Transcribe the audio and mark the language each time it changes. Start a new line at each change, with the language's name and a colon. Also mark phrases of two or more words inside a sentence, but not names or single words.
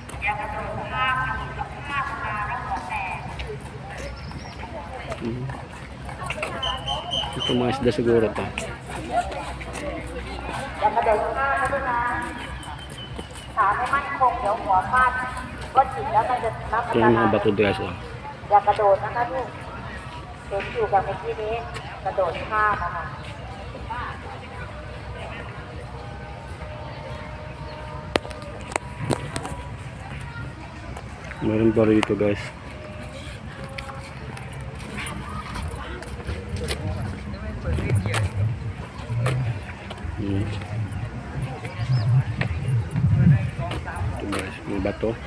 Filipino: Ito mga isda siguro to. Ito yung mga bato guys. Oh.
Thai: อย่ากระโดดนะคะลูกเห็นอยู่กับเมื่อกี้นี้กระโดดข้ามนะคะ
Filipino: Meron pa rito guys. Ito guys, may bato.